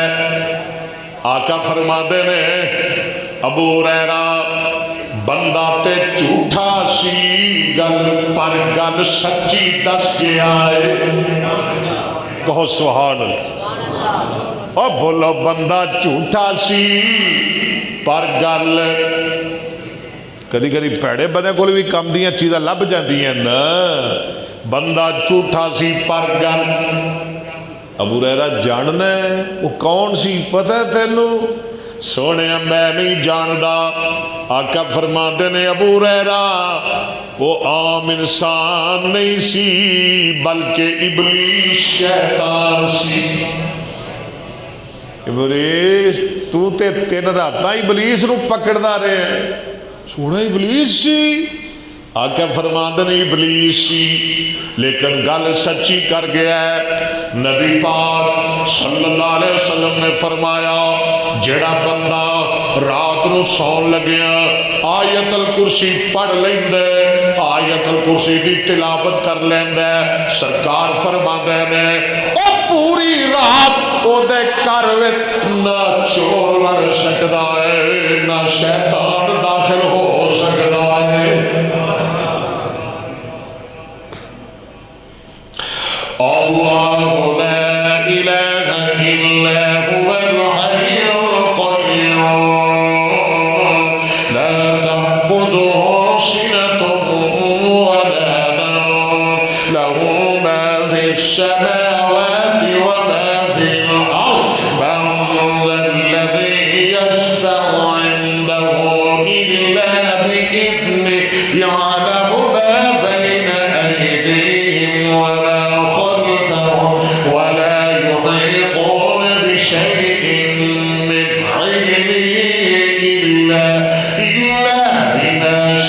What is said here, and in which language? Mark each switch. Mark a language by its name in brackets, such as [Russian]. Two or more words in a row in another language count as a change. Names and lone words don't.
[Punjabi] آقا فرماندے نے ابو ہریرہ بندہ تے جھوٹا سی گل پر گل سچی دس گیا ہے، کہو [Arabic] سبحان اللہ۔ [Punjabi] اور بولو بندہ جھوٹا سی پر گل، کدی کدی پیڑے بندے کو بھی کم دیا چیزاں لب جاندیاں نا، بندہ جھوٹا سی پر گل۔ ابو ہریرہ جاننا ہے وہ کون سی پتہ ہے تینوں؟ سونے میں نہیں جاندا۔ آقا فرماتے نے ابو ہریرہ وہ عام انسان نہیں سی بلکہ ابلیس شیطان سی۔ ابلیس تو تے تین راتاں ابلیس نو پکڑدا رہے، سونا ابلیس سی؟ آقا فرماندے نے ابلیس سی، لیکن گل سچی کر گیا ہے۔ نبی پاک [Arabic] صلی اللہ علیہ وسلم [Punjabi] نے فرمایا جیڑا بندہ رات نو سون لگیا آیت الکرسی پڑھ لیندے، آیت الکرسی دی تلاوت کر لیندے، سرکار فرماندے نے او پوری رات او دے گھر وچ نہ چور وڑ سکدا ہے نہ شیطان داخل ہو سکدا ہے۔ [Arabic] اللہ لا الہ الا هو الحی القیوم لا تأخذه سنة ولا نوم له ما في السماوات وما في الأرض من ذا الذي يشفع عنده إلا بإذنه يعلم ما بين أيديهم وما خلفهم ولا يحيطون بشيء من علمه إلا بما